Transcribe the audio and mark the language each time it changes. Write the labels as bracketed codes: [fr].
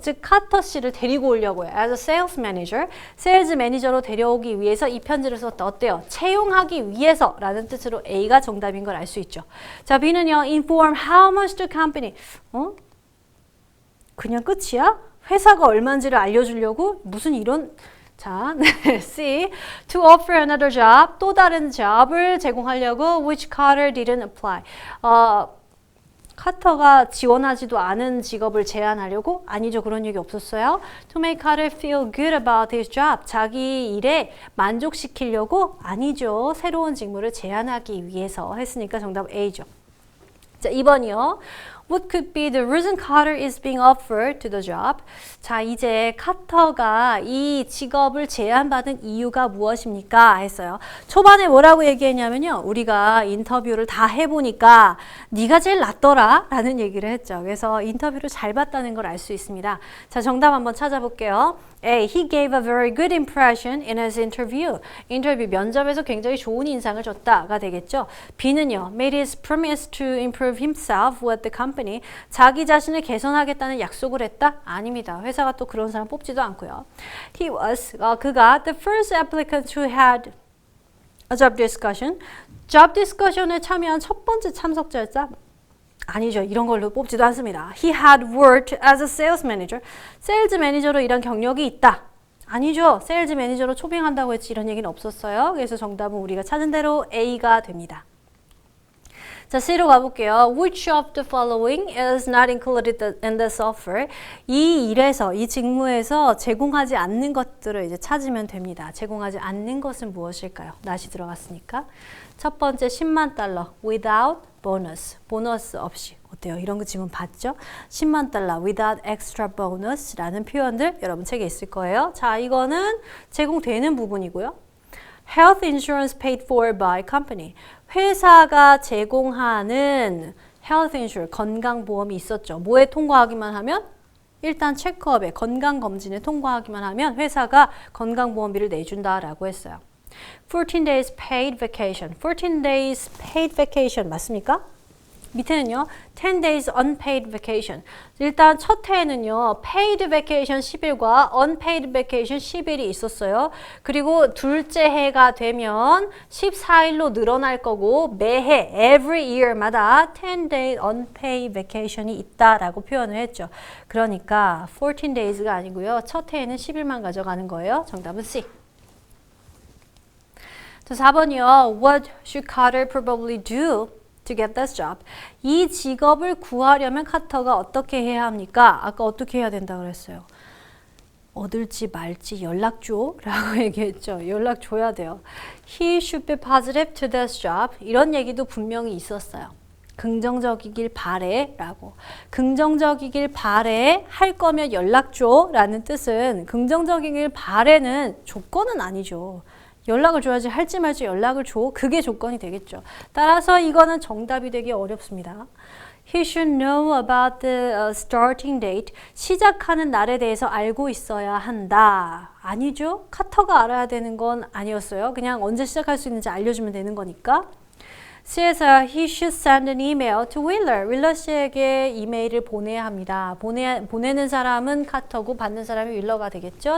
[ko] 즉 카터 씨를 데리고 오려고요. [en] as a sales manager, [ko] 세일즈 매니저로 데려오기 위해서 이 편지를 썼다. 어때요? 채용하기 위해서 라는 뜻으로 A가 정답인 걸 알 수 있죠. 자, B는요. [en] inform how much the company [ko] 그냥 끝이야? 회사가 얼마인지를 알려주려고? 무슨 이런 자, [en] C. To offer another job. [ko] 또 다른 job을 제공하려고 [en] which Carter didn't apply. [ko] 카터가 지원하지도 않은 직업을 제안하려고? 아니죠. 그런 얘기 없었어요. [en] To make Carter feel good about his job. [ko] 자기 일에 만족시키려고? 아니죠. 새로운 직무를 제안하기 위해서 했으니까 정답 A죠. 자, 2번이요. [en] What could be the reason Carter is being offered to the job? [ko] 자, 이제 카터가 이 직업을 제안받은 이유가 무엇입니까? 했어요. 초반에 뭐라고 얘기했냐면요. 우리가 인터뷰를 다 해보니까 네가 제일 낫더라 라는 얘기를 했죠. 그래서 인터뷰를 잘 봤다는 걸 알 수 있습니다. 자, 정답 한번 찾아볼게요. A. [en] He gave a very good impression in his interview. [ko] 인터뷰 면접에서 굉장히 좋은 인상을 줬다가 되겠죠. B는요. [en] Made his promise to improve himself with the company. [ko] 자기 자신을 개선하겠다는 약속을 했다? 아닙니다. 회사가 또 그런 사람 뽑지도 않고요. [en] He was, 그가 the first applicant who had a job discussion. [ko] job discussion에 참여한 첫 번째 참석자였다? 아니죠. 이런 걸로 뽑지도 않습니다. [en] He had worked as a sales manager. [ko] 세일즈 매니저로 일한 경력이 있다. 아니죠. 세일즈 매니저로 초빙한다고 했지 이런 얘기는 없었어요. 그래서 정답은 우리가 찾은 대로 A가 됩니다. 자, C로 가볼게요. [en] Which of the following is not included in this offer? [ko] 이 일에서, 이 직무에서 제공하지 않는 것들을 이제 찾으면 됩니다. 제공하지 않는 것은 무엇일까요? not이 들어갔으니까. 첫 번째 10만 달러 [en] without bonus. [ko] 보너스 없이. 어때요? 이런 거 지금 봤죠? 10만 달러 [en] without extra bonus [ko] 라는 표현들 여러분 책에 있을 거예요. 자, 이거는 제공되는 부분이고요. [en] Health insurance paid for by company. [ko] 회사가 제공하는 health insurance, 건강보험이 있었죠. 뭐에 통과하기만 하면? 일단 체크업에 건강검진에 통과하기만 하면 회사가 건강보험비를 내준다라고 했어요. [en] 14 days paid vacation. 14 days paid vacation [ko] 맞습니까? 밑에는요. [en] 10 days unpaid vacation. [ko] 일단 첫 해에는요. paid vacation 10일과 unpaid vacation 10일이 있었어요. 그리고 둘째 해가 되면 14일로 늘어날 거고 매해 [en] every year [ko] 마다 [en] 10 days unpaid vacation [ko] 이 있다라고 표현을 했죠. 그러니까 14 days가 아니고요. 첫 해에는 10일만 가져가는 거예요. 정답은 C. 자, 4번이요. [en] What should Carter probably do to get this job? [ko] 이 직업을 구하려면 카터가 어떻게 해야 합니까? 아까 어떻게 해야 된다 그랬어요. 얻을지 말지 연락 줘 라고 얘기했죠. 연락 줘야 돼요. [en] He should be positive to this job. [ko] 이런 얘기도 분명히 있었어요. 긍정적이길 바래 라고. 긍정적이길 바래 할 거면 연락 줘 라는 뜻은 긍정적이길 바래는 조건은 아니죠. 연락을 줘야지 할지 말지 연락을 줘. 그게 조건이 되겠죠. 따라서 이거는 정답이 되기 어렵습니다. [en] He should know about the starting date. [ko] 시작하는 날에 대해서 알고 있어야 한다. 아니죠. 카터가 알아야 되는 건 아니었어요. 그냥 언제 시작할 수 있는지 알려주면 되는 거니까. C에서 [en] he should send an email to Wheeler. [ko] 윌러 씨에게 이메일을 보내야 합니다. 보내는 사람은 카터고 받는 사람이 윌러가 되겠죠.